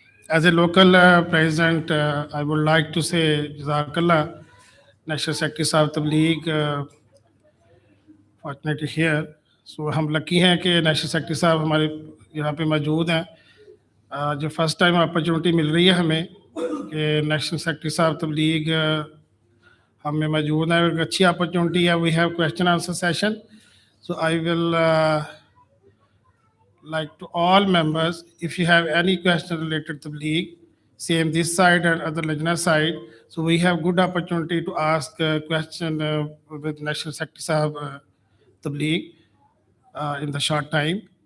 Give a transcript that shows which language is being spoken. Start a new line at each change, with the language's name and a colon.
English: As a local president, I would like to say Jazakallah, National Secretary Sahib Tabligh, fortunately here.
Hindi: So हम lucky हैं कि national secretary साहब हमारे यहाँ पे मौजूद हैं. जो फर्स्ट टाइम अपॉर्चुनिटी मिल रही है हमें कि नेशनल सेक्रेटरी साहब तबलीग हमें मौजूद है, एक अच्छी अपॉर्चुनिटी है.
English: We have question answer session. So I will like to all members, if you have any question related to Tabligh, same this side and other Lajna side, so we have good opportunity to ask a question with National Secretary Sahab Tabligh in the short time.